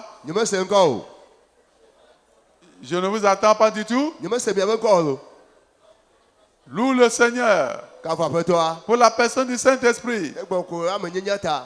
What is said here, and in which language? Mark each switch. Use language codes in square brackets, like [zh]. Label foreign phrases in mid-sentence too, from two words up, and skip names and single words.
[ee] Nyemese ŋkɔ o. [fr] Je ne vous attends pas du tout. [ee] Nyemese miabe ŋkɔ o. [fr] Loue le Seigneur [ee] Kafu aƒetɔa. [fr] pour la personne du Saint-Esprit. [ee] Egbɔ ko ame nyenya ta.